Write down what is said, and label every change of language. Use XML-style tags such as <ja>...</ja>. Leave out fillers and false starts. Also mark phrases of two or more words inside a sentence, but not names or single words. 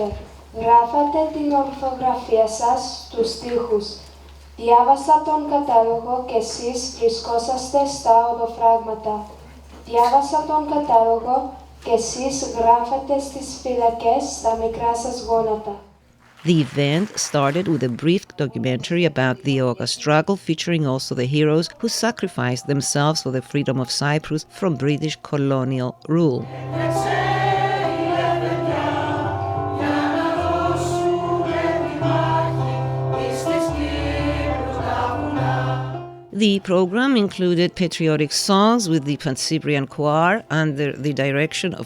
<el>Γράφατε την ορθογραφία σας στους στίχους. Διάβασα τον κατάλογο και εσείς βρισκόσαστε στα οδοφράγματα. Διάβασα τον κατάλογο και εσείς γράφατε στις φυλακές στα μικρά σας γόνατα.</el> <en>The event started with a brief documentary about the EOKA struggle, featuring also the heroes who sacrificed themselves for the freedom of Cyprus from British colonial rule. The program included patriotic songs with the Pancyprian Choir under the direction of</en>